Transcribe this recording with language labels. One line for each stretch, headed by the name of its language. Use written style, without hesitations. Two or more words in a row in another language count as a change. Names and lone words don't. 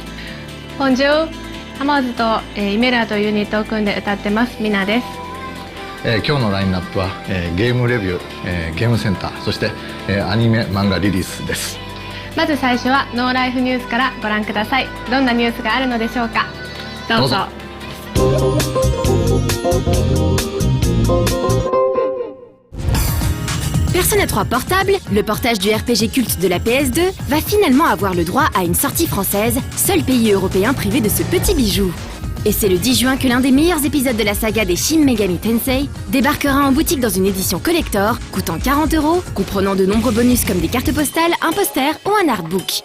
Japanese: ボンジュール、浜津と、イメラというユニットを組んで歌ってますミナです。今日のラインナップは、ゲームレビュー、ゲームセンター、そして、アニメ漫画リリースです。まず最初はノーライフニュースからご覧ください。どんなニュースがあるのでしょうか。どうぞ。
French: Persona 3 Portable, le portage du RPG culte de la PS2, va finalement avoir le droit à une sortie française, seul pays européen privé de ce petit bijou. Et c'est le 10 juin que l'un des meilleurs épisodes de la saga des Shin Megami Tensei débarquera en boutique dans une édition collector, coûtant 40 €, comprenant de nombreux bonus comme des cartes postales, un poster ou un artbook.